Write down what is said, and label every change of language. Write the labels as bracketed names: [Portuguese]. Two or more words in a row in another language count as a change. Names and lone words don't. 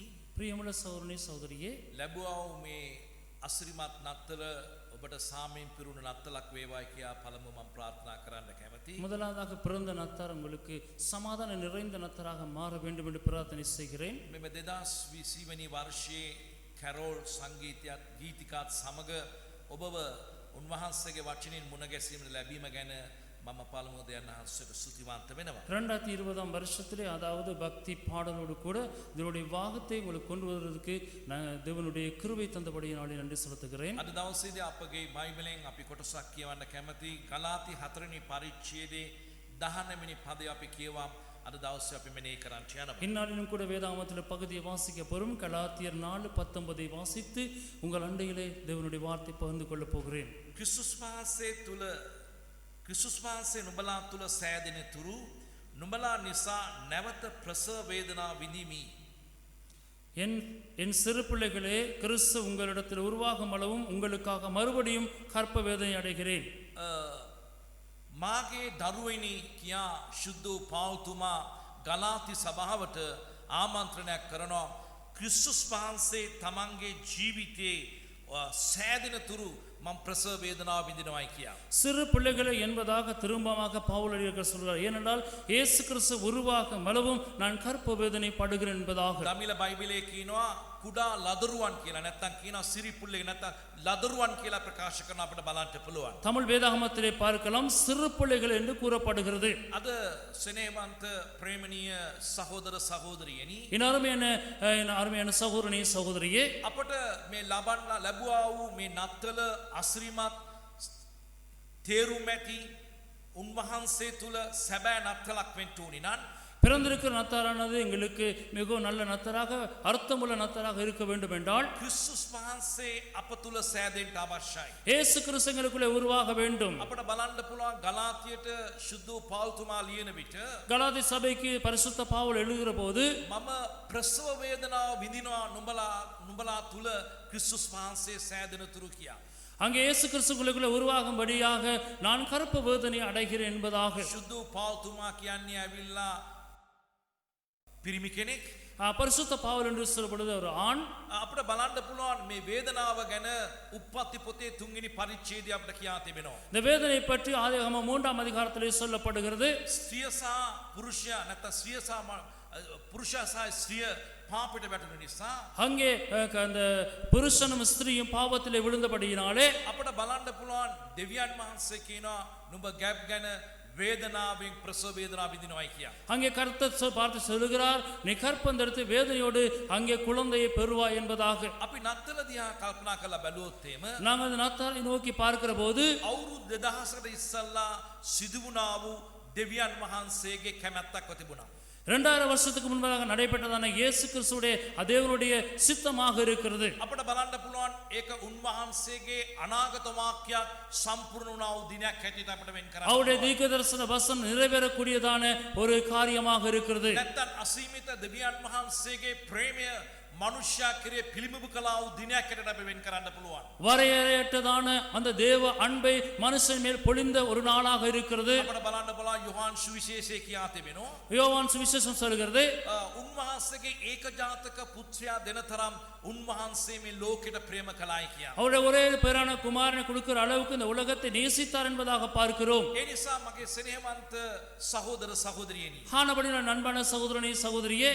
[Tamil] பிரியமுள்ள சகோதரனே சகோதரியே [Sinhala] ලැබුවා වූ මේ අසිරිමත් නත්තල ඔබට සාමයෙන් පිරුණු නත්තලක් වේවායි කියා පළමුව මම ප්‍රාර්ථනා කරන්න කැමතියි. [Tamil] முதலாவதாக பிறந்த நத்தார் உங்களுக்கு சமாதான நிறைந்த நத்தராக மாற வேண்டும் என்று பிரார்த்தனை செய்கிறேன். [Sinhala] මෙම 2020 වැනි වර්ෂයේ කැරෝල් සංගීතයත් ගීතිකාත් සමග ඔබව උන්වහන්සේගේ වචනින් මුණ ගැසීමට ලැබීම ගැන මම පළමුව දෙයයන් වහන්සේට ස්තුතිවන්ත වෙනවා. [Tamil] 2020 வருஷத்திலே அதாவது பக்தி பாடலோடு கூட இதனுடைய வாகத்தை உங்களுக்கு கொண்டு வருவதற்கு நான் தேவனுடைய கிருபை தந்தபடியினாலே நன்றி செலுத்துகிறேன். [Sinhala] අද දවසේදී අපගේ බයිබලෙන් අපි කොටසක් කියවන්න කැමති ගලාති 4 වෙනි පරිච්ඡේදයේ 19 වෙනි පදය අපි කියවා අද දවසේ අපි මෙනෙහි කරන්න යනවා. [Tamil] இந்நாளிலும் கூட வேதாகமத்தில் பகுதியை வாசிக்க பெறும் கலாத்தியர் 4:19 வாசித்து உங்கள் அண்டையிலே தேவனுடைய வார்த்தை பகிர்ந்து கொள்ளப் போகிறேன். [Sinhala] ක්‍රිස්තුස් වහන්සේ නුඹලා තුල සෑදෙන තුරු නුඹලා නිසා නැවත ප්‍රසව වේදනා විඳිමි. [Tamil] என் சிறு பிள்ளைகளே கிறிஸ்து உங்களிடத்தில் உருவாகும் அளவும் உங்களுக்காக மறுபடியும் கற்ப வேதனை அடைகிறேன். [Sinhala] මාගේ දරුවනි කියා ශුද්ධ වූ පෞල්තුමා ගලාති සභාවට ආමන්ත්‍රණයක් කරනවා. ක්‍රිස්තුස් වහන්සේ තමන්ගේ ජීවිතයේ සෑදෙන තුරු මම ප්‍රසව වේදනාව විඳිනවායි කියා. [Tamil] சிறு பிள்ளைகளை என்பதாக திரும்பமாக பவுல் அறிஞர் சொல்கிறார். ஏனென்றால் இயேசு கிறிஸ்து உருவாகும் அளவும் நான் கற்ப வேதனை படுகிறேன் என்பதாக. [Sinhala] දමිළ බයිබලයේ කියනවා කුඩා ලදරුවන් කියලා නැත්නම් කියනවා සිරි පුල්ලේ නැත්නම් ලදරුවන් කියලා ප්‍රකාශ කරන අපිට බලන්න පුළුවන්. [Tamil] தமிழ் வேதாகமத்திலே பார்க்கலாம் சிறு பிள்ளைகள் என்று கூறப்படுகிறது. [Sinhala] අද සෙනෙහවන්ත ප්‍රේමණීය සහෝදර සහෝදරියනි [Tamil] என் அருமையான சகோதரனே சகோதரியே [Sinhala] අපට මේ ලැබුවා වූ මේ නත්තල අසිරිමත් තේරුම් ඇති උන්වහන්සේ තුල සැබෑ නත්තලක් වෙන්න ඕනි නම් [Tamil] பிறந்திருக்கிற நத்தாரானது எங்களுக்கு மிகவும் நல்ல நத்தராக அர்த்தமுள்ள நத்தராக இருக்க வேண்டும் என்றால் [Sinhala] ක්‍රිස්තුස් වහන්සේ අප තුල සෑදෙන්න අවශ්‍යයි. [Tamil] இயேசு கிறிஸ்து எங்களுக்குள்ளே உருவாக வேண்டும். [Sinhala] අපට බලන්න පුළුවන් ගලාතියට ශුද්ධ වූ පෞල්තුමා ලියන විට [Tamil] கலாதி சபைக்கு பரிசுத்த பவுல் எழுதுகிற போது [Sinhala] මම ප්‍රසව වේදනාව විඳිනවා නුඹලා තුල ක්‍රිස්තුස් වහන්සේ සෑදෙන තුරු කියා. [Tamil] அங்கே இயேசு கிறிஸ்துவுக்குள்ளே உருவாகும்படியாக நான் கற்ப வேதனை அடைகிறேன் என்பதாக. [Sinhala] ශුද්ධ වූ පෞල්තුමා කියන්නේ ඇවිල්ලා පිරිමි කෙනෙක්. [Tamil] பரிசுத்த பவுல் என்று சொல்லப்படுவது ஒரு ஆண். [Sinhala] අපිට බලන්න පුළුවන් මේ වේදනාව ගැන උප්පත්ති පොතේ 3 වෙනි පරිච්ඡේදය අපිට කියා තිබෙනවා. [Tamil] இந்த வேதனை பற்றி ஆதியாகமம் 3ஆம் அதிகாரத்திலே சொல்லப்படுகிறது. [Sinhala] ස්ත්‍රිය සහ පුරුෂයා නැත්නම් පුරුෂයා සහ ස්ත්‍රිය පාපයට වැටුණු නිසා [Tamil] அங்கே அந்த புருஷனும் ஸ்திரீயும் பாவத்திலே விழுந்தபடியினாலே [Sinhala] අපිට බලන්න පුළුවන් දෙවියන් වහන්සේ කියනවා නුඹ ගැප් ගැන වේදනාවෙන් ප්‍රසව වේදනාව විඳිනවායි කියා. [Tamil] அங்கே கர்த்தர் பார்த்து சொல்லுகிறார், நீ கற்பந்தெடுத்து வேதனையோடு அங்கே குழந்தையை பெறுவாய் என்பதாக. [Sinhala] අපි නත්තල දිහා කල්පනා කරලා බැලුවොත් එහෙම [Tamil] நாங்கள் அந்த நத்தாரை நோக்கி பார்க்கிற போது [Sinhala] අවුරුදු 2000කට ඉස්සල්ලා සිදු වුණා වූ දෙවියන් වහන්සේගේ කැමැත්තක්ව තිබුණා. [Tamil] 2000 வருஷத்துக்கு முன்பதாக நடைபெற்றதான இயேசு கிறிஸ்துவுடைய தேவனுடைய சித்தமாக இருக்கிறது. [Sinhala] අපිට බලන්න පුළුවන් ඒක උන්වහන්සේගේ අනාගත වාක්‍යයක් සම්පූර්ණ වුණා වූ දිනයක් හැටියට අපිට වෙන් කරන්න. [Tamil] அவருடைய தீர்க்கதரிசன வசனம் நிறைவேறக்கூடியதான ஒரு காரியமாக இருக்கிறது. [Sinhala] නැත්තම් අසීමිත දෙවියන් වහන්සේගේ ප්‍රේමය මනුෂ්‍යයා කෙරේ පිළිඹු කළා වූ දිනයක් හැටියට අපි වෙන් කරන්න පුළුවන්. [Tamil] வரையறையற்றதான அந்த தேவ அன்பை மனுஷன் மேல் பொழிந்த ஒரு நாளாக இருக்கிறது. [Sinhala] අපිට බලන්න පුළුවන් යොහාන් සුවිශේෂයේ කියා තිබෙනවා. [Tamil] யோவான் சுவிசேஷம் சொல்கிறது, [Sinhala] උන්වහන්සේගේ ඒකජාතක පුත්‍රයා දෙන තරම් උන්වහන්සේ මේ ලෝකෙට ප්‍රේම කළායි කියා. [Tamil] அவருடைய ஒரே பேரான குமாரனை கொடுக்கிற அளவுக்கு இந்த உலகத்தை நேசித்தார் என்பதாக பார்க்கிறோம். [Sinhala] ඒ නිසා මගේ ස්නේහවන්ත සහෝදර සහෝදරියනි, [Tamil] ஆனபடி நான் அன்பான சகோதரனே சகோதரியே,